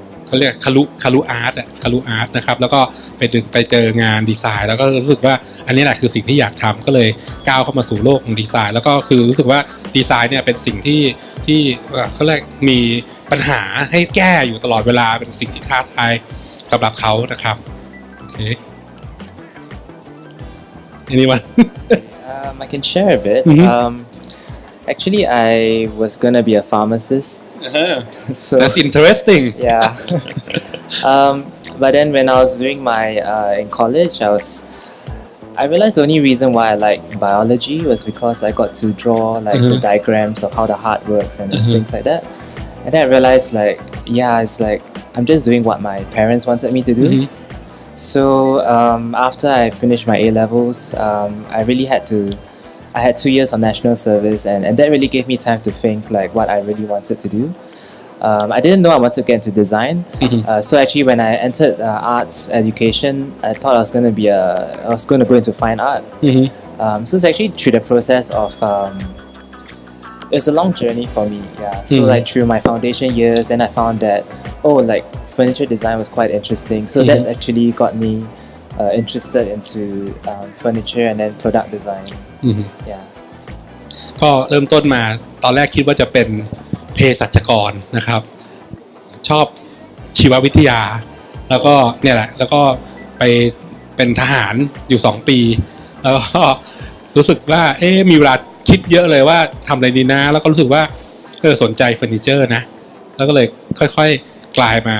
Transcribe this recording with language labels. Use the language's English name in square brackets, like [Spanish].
[Thai] เขาเรียกคารุอาร์ตนะครับแล้วก็ไปเจองานดีไซน์แล้วก็รู้สึกว่าอันนี้แหละคือสิ่งที่อยากทำก็เลยก้าวเข้ามาสู่โลกของดีไซน์แล้วก็คือรู้สึกว่าดีไซน์เนี่ยเป็นสิ่งที่เขาเรียกมีปัญหาให้แก้อยู่ตลอดเวลาเป็นสิ่งที่ท้าทายสำหรับเขานะครับโอเค [English] anyone I can share a bit. Actually, I was gonna be a pharmacist. So that's interesting yeah. But then when I was doing my in college, I realized the only reason why I like biology was because I got to draw like the diagrams of how the heart works and things like that. And then I realized like it's like I'm just doing what my parents wanted me to do. So after I finished my A levels, I had 2 years of national service, and that really gave me time to think like what I really wanted to do. I didn't know I wanted to get into design. So actually, when I entered arts education, I thought I was going to go into fine art. So it's actually through the process of it's a long journey for me. Yeah. So like through my foundation years, then I found that like furniture design was quite interesting. So that actually got me interested into furniture and then product design. Yeah. [Thai] ก็เริ่มต้นมาตอนแรกคิดว่าจะเป็นเภสัชกรนะครับชอบชีววิทยาแล้วก็เนี่ยแหละแล้วก็ไปเป็นทหารอยู่2 ปีแล้วก็รู้สึกว่ามีเวลาคิดเยอะเลยว่าทำอะไรดีนะแล้วก็รู้สึกว่าสนใจเฟอร์นิเจอร์นะแล้วก็เลยค่อยๆกลาย